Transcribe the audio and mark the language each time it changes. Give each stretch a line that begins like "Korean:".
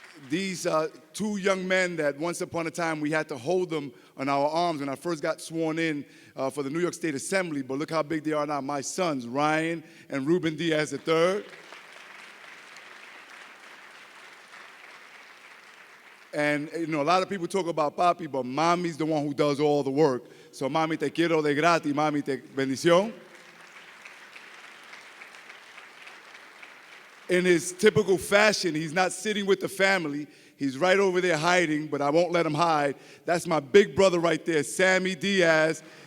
English: These two young men that once upon a time we had to hold them on our arms when I first got sworn in for the New York State Assembly, but look how big they are now. My sons, Ryan and Ruben Diaz III. And, you know, a lot of people talk about papi, but mommy's the one who does all the work. So,
Spanish: mami, te quiero de gratis, mami, te bendición.
English: In his typical fashion, he's not sitting with the family. He's right over there hiding, but I won't let him hide. That's my big brother right there, Sammy Diaz.